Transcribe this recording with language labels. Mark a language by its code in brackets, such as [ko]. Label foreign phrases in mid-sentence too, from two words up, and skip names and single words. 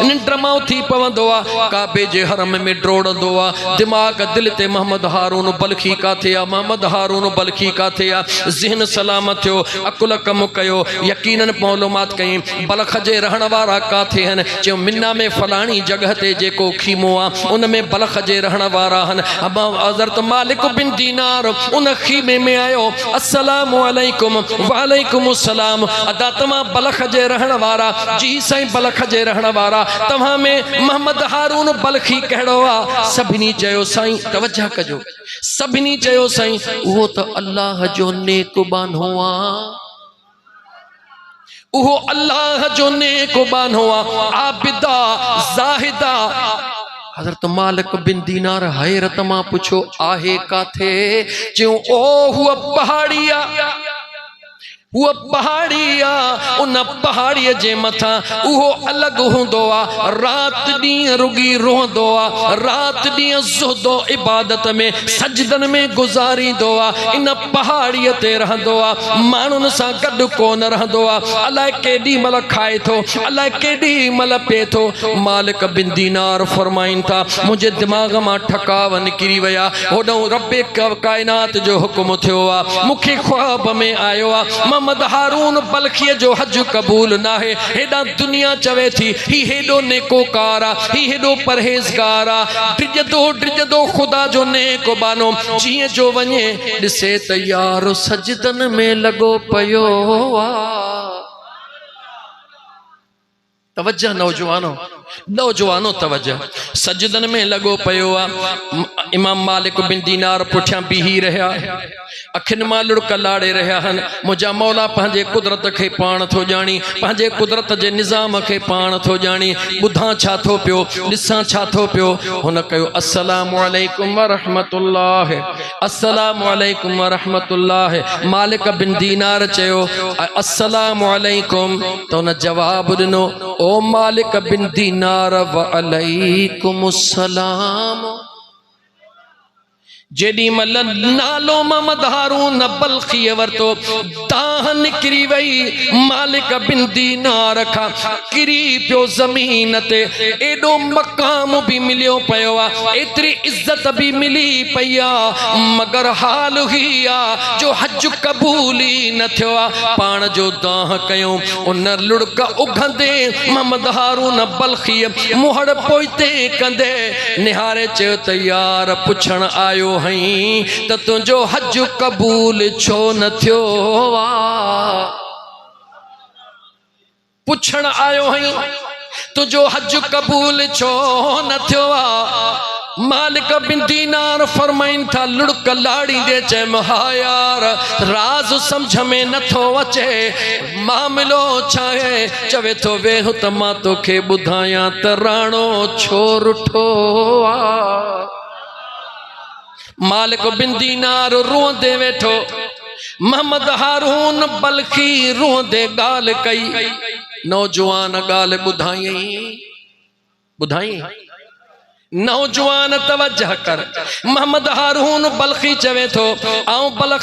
[sd] निंड मां उथी पवंदो आहे, काबे जे हरम में डोड़ंदो आहे, दिमाग़ दिल ते मोहम्मद हारून बल्खी काथे आहे, मोहम्मद हारून बल्खी काथे आहे। ज़हन सलामत थियो, अकुल कमु कयो, यकीनन मालूमात कई बल्ख जे रहण वारा काथे आहिनि? चयो मिना में फलाणी जगह ते जेको खीमो आहे उन में बल्ख जे रहण वारा आहिनि। हज़रत मालिक बिन दीनार उन खीमे में आयो, [ar] السلام عليكم وعليكم السلام, [sd] अदा तमां बल्ख जे रहण वारा? जी साईं बल्ख जे रहण वारा। तव्हां में मोहम्मद हारून बल्खी कहिड़ो आहे? सभिनी चयो साईं, तवज्जो कजो, सभिनी चयो साईं उहो त अल्लाह जो नेक बानो आहे, उहो अल्लाह जो नेक बानो आहे, आबिदा ज़ाहिदा। हज़रत मालिक बिन दीनार हैरत मां पुछो आहे काथे? चयो ओ हुआ पहाड़ी आहे, वो पहाड़ी आ उन पहाड़ी जे मथा उहो अलग होंदो आ रात दी रुगी रोंदो आ रात दी ज़ुहदो इबादत में सजदन में गुजारींदो आ इन पहाड़ी ते रहंदो आ मानुन सा गड कोन रहंदो आ अलाए केडी मल खाए थो अलाए केडी मल पे थो मालिक बिन दीनार फरमाइन था मुझे दिमाग मां ठकाव निकरी वया होडो रब्बे कायनात जो हुक्म थियो आ मुखे ख्वाब में आयो आ मोहम्मद हारून बल्खी जो हज कबूल ना है हेडा दुनिया चवे थी ही हेडो नेकोकार आ ही हेडो परहेजगार आ ड्रिजदो खुदा जो नेको बानो जिए जो वने दिसे तैयार सजदन में लगो पयो आ तवज्जो नौजवानो तवज्जो सजदन में लगो पयो आ इमाम मालिक बिन दीनार पुठियां बीही रहा अखिन मां लुड़क लाड़े रहा हन मुझा मौला पंहिंजे कुदरत के पाण थो जानी पंहिंजे कुदरत के निज़ाम के पाण थो जानी बुधा छा थो पियो ॾिसां छा थो पियो हुन कयो [ar] السلام عليكم ورحمة الله السلام عليكم ورحمة الله [sd] मालिक बिन दीनार चयो [ar] السلام عليكم [sd] तो हुन जवाब ॾिनो ओ मालिक बिन दीनार [ar] وعليكم السلام [sd] जेडी मल नालो मोहम्मद हारून बल्खी वरतो दाह निकरी वई मालिक बिन दीनार खा किरी पियो जमीन ते एडो मकाम भी मिलियो पयो आ एतरी इज्जत भी मिली पया मगर हाल ही आ जो हज कबूली न थियो आ पाण जो दाह कयो उन लुड़क उघंदे मोहम्मद हारून बल्खी मुहड़ पोइते कंदे निहारे च तैयार पुछण आयो हई त तुझो हज कबूल छो न थियो वा पुछण आयो हई तुझो हज कबूल छो न थियो वा मालिक बिन दीनार फरमाइन था लुड़क लाड़ी दे चे महायार राज समझ में न थो अचे मामलो छाए चवे तो वेहु त मां तोखे बुधाया त राणो छो रुठो आ मालिक बिन दीनार रोंदे वेठो मोहम्मद हारून बल्खी रोंदे गाल कई नौजवान गाल बुधाई नौजवान तवज्जह कर मोहम्मद हारून बल्खी चवे थो आऊं बल्ख